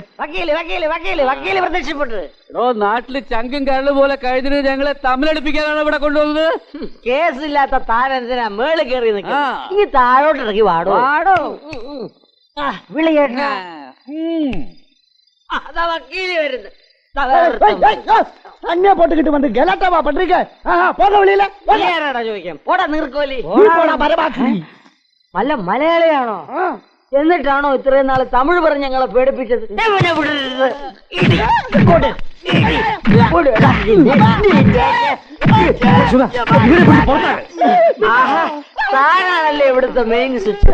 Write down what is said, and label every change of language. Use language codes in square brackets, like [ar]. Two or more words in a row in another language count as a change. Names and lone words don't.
[ml] വക്കീല് വക്കീല് വക്കീല് വക്കീല് പ്രത്യക്ഷപ്പെട്ടത്. നാട്ടില് ചങ്കും കരള് പോലെ കഴിഞ്ഞിട്ട് ഞങ്ങളെ തമ്മിലടിപ്പിക്കാനാണ് ഇവിടെ കൊണ്ടുവന്നത്. കേസില്ലാത്ത താനെന്തിനാ മേളിൽ കയറി നിൽക്കുക? ഈ താഴോട്ട് ഇറങ്ങി വാടോ. വാടോ വിളി കേട്ട. അതാ വക്കീല് വരുന്നത്. [ta] அண்ணே போட்டுக்கிட்டு வந்து கலாட்டாவா பண்றீங்க? போக வெளியில [ml] ചോദിക്കാം. പോടാ നീർക്കോലി. [ta] மரபாக்கி. [ml] നല്ല മലയാളിയാണോ? എന്നിട്ടാണോ ഇത്രയും നാള് തമിഴ് പറഞ്ഞ് ഞങ്ങളെ പേടിപ്പിച്ചത്? താനാണല്ലേ ഇവിടുത്തെ മെയിൻ സ്വിച്ച്.